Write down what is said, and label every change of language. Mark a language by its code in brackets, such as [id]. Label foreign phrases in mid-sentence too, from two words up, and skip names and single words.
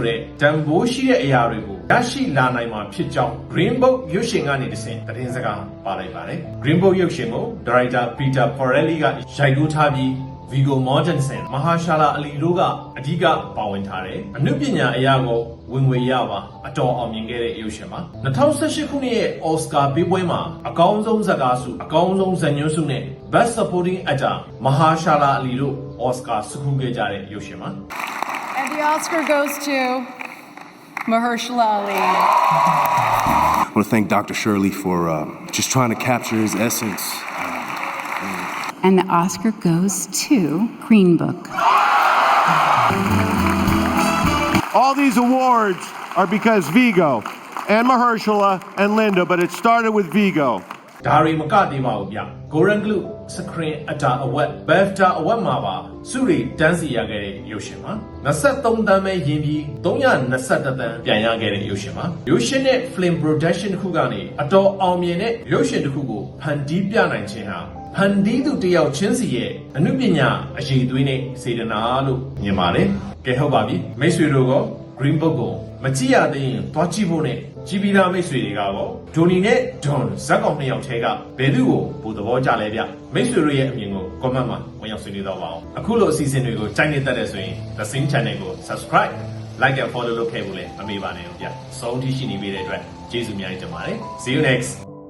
[my] တဲ့တန်ဖိုးရှိတဲ့အရာတွေကိုရရှိလာနိုင်မှာဖြစ်ကြောင်း Green Book ရုပ်ရှင်ကနေတစ်ဆင့်သတင်းစကားပါလိုက်ပါတယ်။ Green Book ရုပ်ရှင်ကိုဒါရိုက်တာပီတာဖော်ရဲလီကရိုက်ကူးထားပြီး Viggo Mortensen မဟာရှာလာအလီတို့ကအဓိကပါဝင်ထားတယ်။အနုပညာအရာကိုဝင်ငွေရပါအတော်အောင်မြင်ခဲ့တဲ့ရုပ်ရှင်ပါ2018ခုနှစ်ရဲ့ Oscar ပေးပွဲမှာအကောင်းဆုံးဇာတ်ကားဆုအကောင်းဆုံးဇာတ်ညွှန်းဆုနဲ့ Best Supporting Actor မဟာရှာလာအလီတို့ Oscar ဆုခူးခဲ့ကြတဲ့ရုပ်ရှင်ပါ [en] And the Oscar goes to Mahershala Ali. I want to thank Dr. Shirley for just trying to capture his essence. And the Oscar goes to Green Book. All these awards are because Viggo and Mahershala and Linda, but it started with Viggo. [my] ဒါရီမကသေးပါဘူးဗျ Golden Globe Screen Actor Award BAFTA Award မှာပါဆုတွေတန်းစီရခဲ့တဲ့ရုပ်ရှင်ပါ23တန်းပဲရင်းပြီး321တန်းပြန်ရခဲ့တဲ့ရုပ်ရှင်ပါ ရုပ်ရှင်နဲ့ [en] Film Production [my] တစ်ခုကနေအတော်အောင်မြင်တဲ့ရုပ်ရှင်တစ်ခုကိုဖန်တီးပြနိုင်ခြင်းဟာဖန်တီးသူတယောက် ချင်းစီရဲ့အနုပညာအရေးသွေးနဲ့စေတနာလို့မြင်ပါတယ်ကဲဟုတ်ပါပြီမိတ်ဆွေတို့က Green Book ကိုမကြည့်ရသေးရင်သွားကြည့်ဖို့နဲ့ကြည်ပီတာမိတ်ဆွေတွေကတော့ဒိုနီနဲ့ဒွန်ဇက်ကောင်နှစ်ယောက်ထဲကဘယ်သူကိုပိုသဘောကျလဲဗျမိတ်ဆွေတို့ရဲ့အမြင်ကို comment မှာဝင်ရောက်ဆွေးနွေးတော့ပါအောင်အခုလိုအစီအစဉ်တွေကိုကြိုက်နေတတ်တဲ့ဆိုရင် The Sing Channel ကို [en] subscribe like and follow [my] လုပ်ခဲ့ဖို့လည်းမမေ့ပါနဲ့ဗျစောင့်ကြည့်ရှိနေပေးတဲ့အတွက်ကျေးဇူးများတင်ပါတယ် [en] See you next